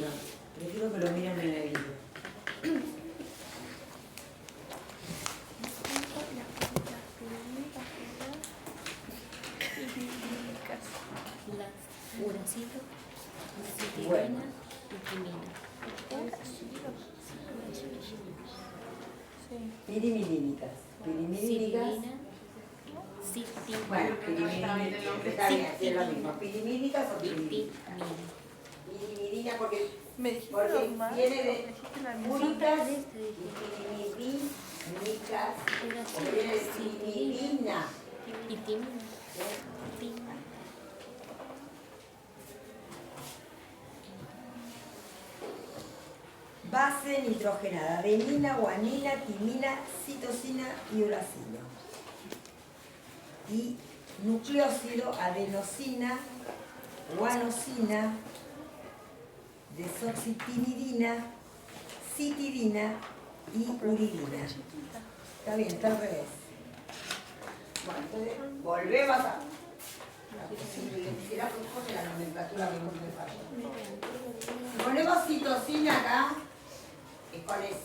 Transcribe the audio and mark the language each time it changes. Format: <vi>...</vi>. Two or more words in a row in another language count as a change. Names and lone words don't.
<es>Prefiero que lo miren en el libro. Uracilo, citidina Bueno. y timina. Pirimidínicas. Pirimidínicas. Citina, Bueno, pirimidínicas. Está bien, es lo mismo. Pirimídicas o pirimidínicas. Pirimidina porque viene de púricas y pirimidínicas. Porque viene de pirimidina. y timina. Base nitrogenada, adenina, guanina, timina, citosina y uracilo. Y nucleósido, adenosina, guanosina, desoxitimidina, citidina y uridina. Está bien, está al revés. Bueno, entonces volvemos a... Quisiera que la nomenclatura que me falla. Ponemos citosina acá, que es con S.</es>